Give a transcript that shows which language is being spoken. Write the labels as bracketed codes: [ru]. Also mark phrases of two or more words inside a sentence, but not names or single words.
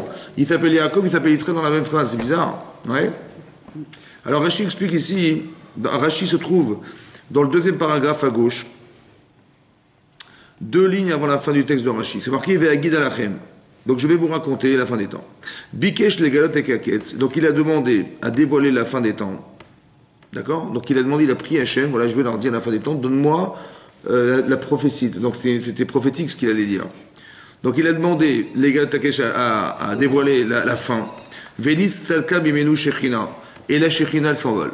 [fr] Il s'appelle Yaakov, il s'appelle Israël dans la même phrase, c'est bizarre. Ouais. Alors Rashi explique ici, Rashi se trouve dans le deuxième paragraphe à gauche, 2 lignes avant la fin du texte de Rashi. C'est marqué [he] ואגידה לכם. [fr] Donc je vais vous raconter la fin des temps. [he] ביקש לגלות הקץ. [fr] Donc il a demandé à dévoiler la fin des temps. D'accord? Donc il a demandé, il a prié Hachem, voilà, je vais leur dire la fin des temps, donne-moi la prophétie. Donc c'était prophétique ce qu'il allait dire. Donc il a demandé [he] לגלות הקץ [fr] à dévoiler la fin. [he] ונסתלקה ממנו שכינה. [fr] Et la shechina elle s'envole.